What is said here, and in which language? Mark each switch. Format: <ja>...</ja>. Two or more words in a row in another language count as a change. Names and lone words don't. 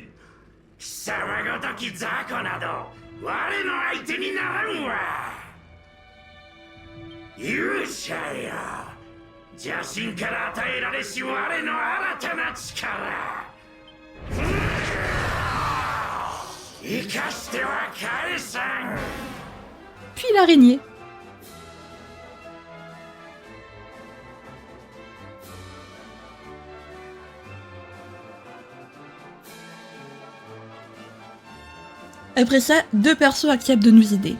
<ja>貴様ごとき雑魚など我の相手にならんわ。勇者よ、邪神から与えられし我の新たな力、生かしては返さん。</ja> <fr>Puis l'araignée. Après ça, 2 persos acceptent de nous aider.</fr>